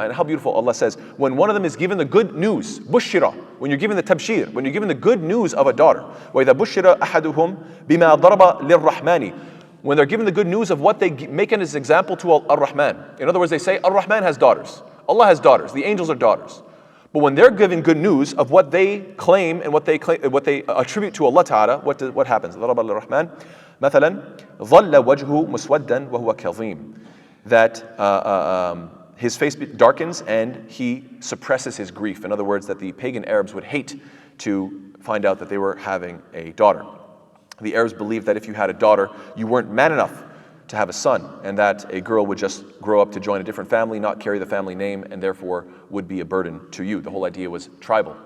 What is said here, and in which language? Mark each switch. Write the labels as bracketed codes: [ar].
[en] And how beautiful Allah says, when one of them is given the good news, bushira, when you're given the tabshir, when you're given the good news of a daughter, وَإِذَا بُشِّرَ أَحَدُهُمْ بِمَا ضَرَبَ لِلرَّحْمَانِ. When they're given the good news of what they make as an example to Ar-Rahman. In other words, they say, Ar-Rahman has daughters. Allah has daughters. The angels are daughters. But when they're given good news of what they claim and what they attribute to Allah Ta'ala, what happens? [ar] ضرب الرحمن مثلا ظل وجهه مسودا وهو كظيم. [en] That his face darkens and he suppresses his grief. In other words, that the pagan Arabs would hate to find out that they were having a daughter. The Arabs believed that if you had a daughter, you weren't man enough to have a son, and that a girl would just grow up to join a different family, not carry the family name, and therefore would be a burden to you. The whole idea was tribal.